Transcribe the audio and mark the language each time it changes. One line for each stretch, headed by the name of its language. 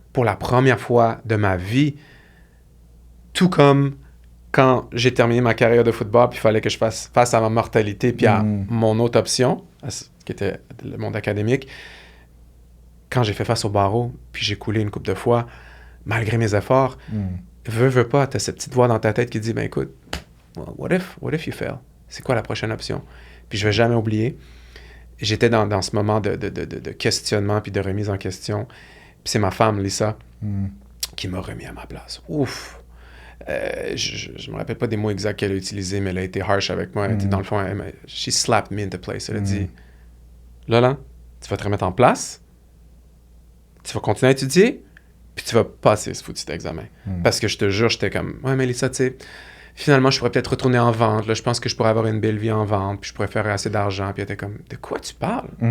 French: Pour la première fois de ma vie, tout comme quand j'ai terminé ma carrière de football, puis il fallait que je fasse face à ma mortalité, puis à mon autre option, qui était le monde académique, quand j'ai fait face au barreau, puis j'ai coulé une couple de fois, malgré mes efforts, veux pas, t'as cette petite voix dans ta tête qui dit, ben écoute,
English: what if you fail?
French: C'est quoi la prochaine option? Puis je vais jamais oublier, j'étais dans ce moment de questionnement puis de remise en question. Puis c'est ma femme, Lisa, qui m'a remis à ma place. Ouf! Je me rappelle pas des mots exacts qu'elle a utilisés, mais elle a été harsh avec moi. Dans le fond,
English: she slapped me into place.
French: Elle a dit, là, tu vas te remettre en place, tu vas continuer à étudier, puis tu vas passer ce foutu examen. Parce que je te jure, j'étais comme, ouais, mais Lisa, tu sais, finalement, je pourrais peut-être retourner en vente. Là, je pense que je pourrais avoir une belle vie en vente, puis je pourrais faire assez d'argent. Puis elle était comme, de quoi tu parles?